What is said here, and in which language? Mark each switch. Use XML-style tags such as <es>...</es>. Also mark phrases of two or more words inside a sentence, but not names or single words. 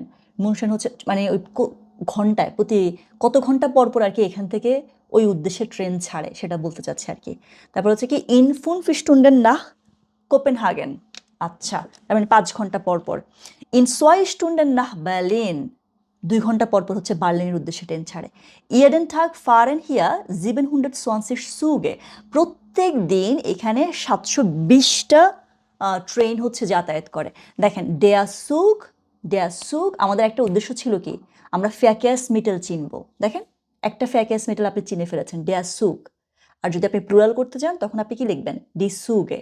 <bn>মুনশেন হচ্ছে মানে ওই ঘন্টায় প্রতি কত ঘন্টা পর পর আর কি এখান থেকে ওই উদ্দেশ্যে ট্রেন ছাড়ে সেটা বলতে চাচ্ছে আর কি। তারপর হচ্ছে কি</bn> <de>in 5 Stunden nach Kopenhagen.</de> <bn>আচ্ছা, তার মানে 5 ঘন্টা পর পর।</bn> <de>in 2 Stunden nach Berlin.</de> <bn>2 ঘন্টা পর পর হচ্ছে বার্লিনের উদ্দেশ্যে ট্রেন ছাড়ে।</bn> <de>jeden Tag fahren hier 720 Züge।</de> <bn>প্রত্যেক দিন এখানে 720টা ট্রেন হচ্ছে যাতায়াত করে। দেখেন</bn> <de>der Zug</de> <bn>আমাদের একটা উদ্দেশ্য ছিল কি, আমরা</bn> <de>Verkehrsmittel</de> <bn>চিনব। দেখেন একটা</bn> <de>Verkehrsmittel</de> <bn>আপনি চিনে ফেলেছেন,</bn> <de>der Zug।</de> <bn>আর যদি আপনি প্লুরাল করতে চান তখন আপনি কি লিখবেন,</bn> <de>die Züge।</de>